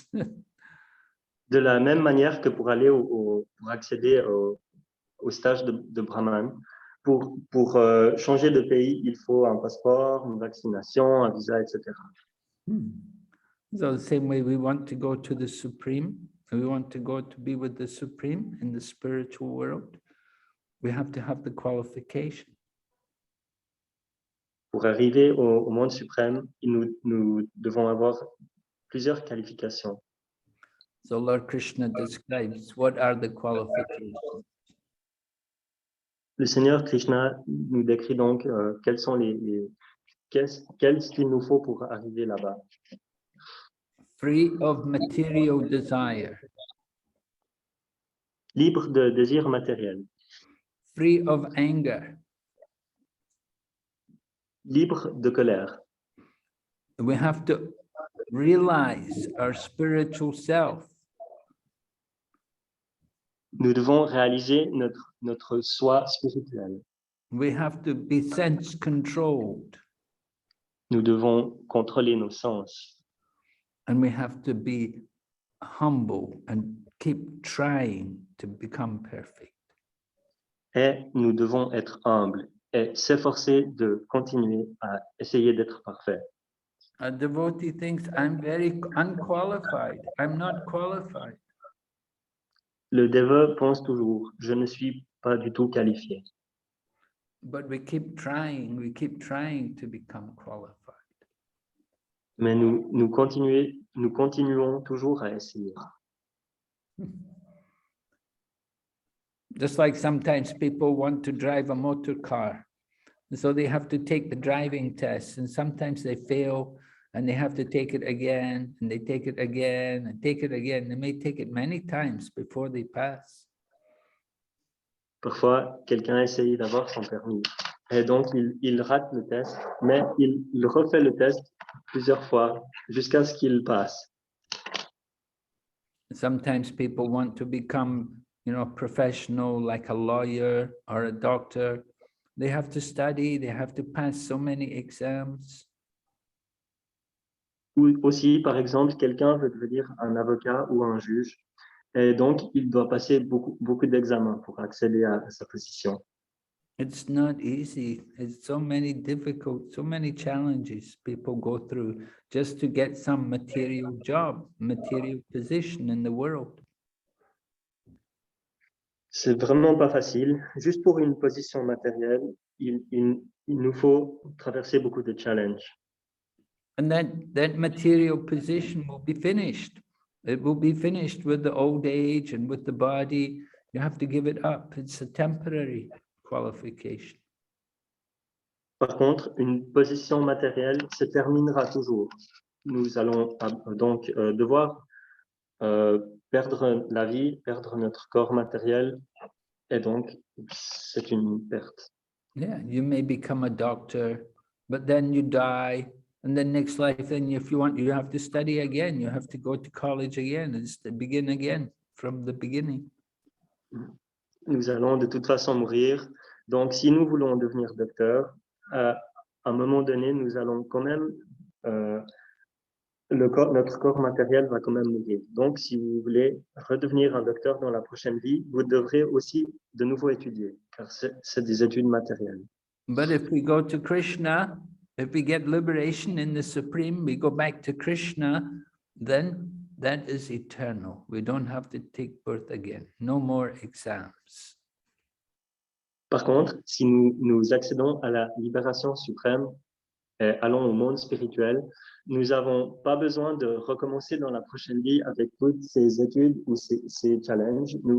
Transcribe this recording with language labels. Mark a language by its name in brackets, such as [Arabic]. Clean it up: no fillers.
[French] De la même manière que pour aller pour accéder au stage de Brahman, pour changer de pays, il faut un passeport, une vaccination, un visa, etc. [English] So the same way we want to go to the Supreme, we want to go to be with the Supreme in the spiritual world, we have to have the qualification. [French] Pour arriver au monde suprême, nous devons avoir plusieurs qualifications. [English] So Lord Krishna describes what are the qualifications. [French] Le Seigneur Krishna nous décrit donc qu'est-ce qu'il nous faut pour arriver là-bas. [English] Free of material desire. [French] Libre de désir matériel. [English] Free of anger. [French] Libre de colère. [English] We have to realize our spiritual self. [French] Nous devons réaliser notre soi spirituel. [English] We have to be sense controlled. [French] Nous devons contrôler nos sens. [English] And we have to be humble and keep trying to become perfect. [French] Et nous devons être humbles et s'efforcer de continuer à essayer d'être parfaits. [English] A devotee thinks, I'm very unqualified. I'm not qualified. [French] Le dévot pense toujours, je ne suis pas du tout qualifié. [English] But we keep trying to become qualified. [French] Mais nous continuons toujours à essayer. [English] Just like sometimes people want to drive a motor car. So they have to take the driving test, and sometimes they fail and they have to take it again, and they take it again and take it again. They may take it many times before they pass. [French] Parfois, quelqu'un essaye d'avoir son permis et donc il rate le test, mais il refait le test plusieurs fois jusqu'à ce qu'il passe. [English] Sometimes people want to become, professional, like a lawyer or a doctor. They have to study, they have to pass so many exams. [French] Ou aussi, par exemple, quelqu'un veut devenir un avocat ou un juge, et donc il doit passer beaucoup d'examens pour accéder à sa position. [English] It's not easy. It's so many challenges people go through just to get some material job, material position in the world. [French] C'est vraiment pas facile. Juste pour une position matérielle, il nous faut traverser beaucoup de challenges. [English] And that material position will be finished. It will be finished with the old age and with the body. You have to give it up. It's a temporary qualification. [French] Par contre, une position matérielle se terminera toujours. Nous allons donc devoir perdre la vie, perdre notre corps matériel, et donc c'est une perte. [English] Yeah, you may become a doctor, but then you die, and then next life, then if you want, you have to study again. You have to go to college again and begin again from the beginning. [French] Nous allons de toute façon mourir. Donc, si nous voulons devenir docteur, à un moment donné, nous allons quand même notre corps matériel va quand même mourir. Donc, si vous voulez redevenir un docteur dans la prochaine vie, vous devrez aussi de nouveau étudier, car c'est des études matérielles. [English] But if we go to Krishna, if we get liberation in the Supreme, we go back to Krishna, then that is eternal. We don't have to take birth again. No more exams. [French] Par contre, si nous accédons à la libération suprême, et allons au monde spirituel, nous n'avons pas besoin de recommencer dans la prochaine vie avec toutes ces études ou ces challenges.